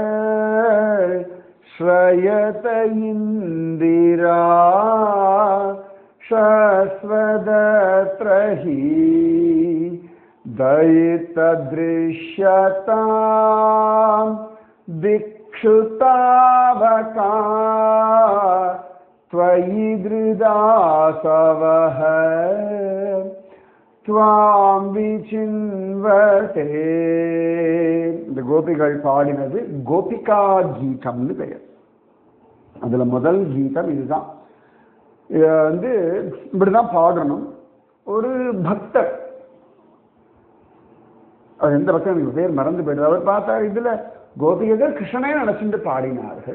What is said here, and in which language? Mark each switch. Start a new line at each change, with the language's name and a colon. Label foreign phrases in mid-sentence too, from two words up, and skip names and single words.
Sanskrit: श्रयत इन्दिरा शश्वदत्रहि दयितदृश्यताम् दिक्षुतावकाः त्वयि धृदासवः त्वां विचिन्वते.
Tamil: இந்த கோபிகள் பாடினது கோபிகா கீதம்னு பெயர். அதுல முதல் கீதம் இதுதான். இத வந்து இப்படிதான் பாடணும். ஒரு பக்தர், அவர் எந்த பக்தர் எனக்கு பேர் மறந்து போயிடுது, அவர் பார்த்தா இதுல கோபிகைகள் கிருஷ்ணனே நினைச்சுட்டு பாடினார்கள்.